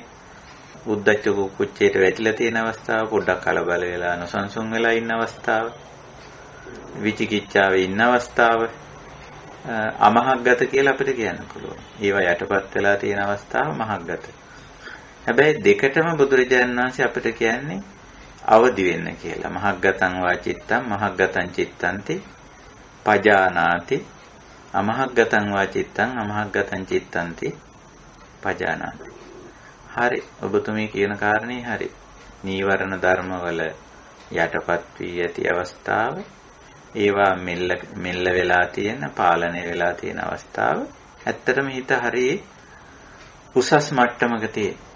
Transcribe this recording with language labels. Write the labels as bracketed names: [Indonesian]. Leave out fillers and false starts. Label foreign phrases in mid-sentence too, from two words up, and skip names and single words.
[Sinhala] උද්ධච්ච කුක්කුච්චයට වැටිලා තියෙන අවස්ථාව, පොඩ්ඩක් කලබල වෙලා නොසන්සුන් වෙලා ඉන්න අවස්ථාව, විචිකිච්ඡාවේ ඉන්න අවස්ථාව අමහග්ගත කියලා අපිට කියන්න පුළුවන්. ඒවා යටපත් වෙලා තියෙන අවස්ථාව මහග්ගත. හැබැයි දෙකටම බුදුරජාණන් වහන්සේ අපිට කියන්නේ අවදි වෙන්න කියලා. [Pali] මහග්ගතං වා චිත්තං මහග්ගතං චිත්තන්ති පජානාති, අමහග්ගතං වා චිත්තං අමහග්ගතං චිත්තන්ති පජානාති. [Sinhala] හරි. ඔබතුමී කියන කාරණේ හරි. නීවරණ ධර්මවල යටපත් වී ඇති අවස්ථාව, ඒවා මෙල්ල වෙලා තියෙන, පාලනය වෙලා තියෙන අවස්ථාව. ඇත්තටම හිත හරි උසස් මට්ටමක තියෙන.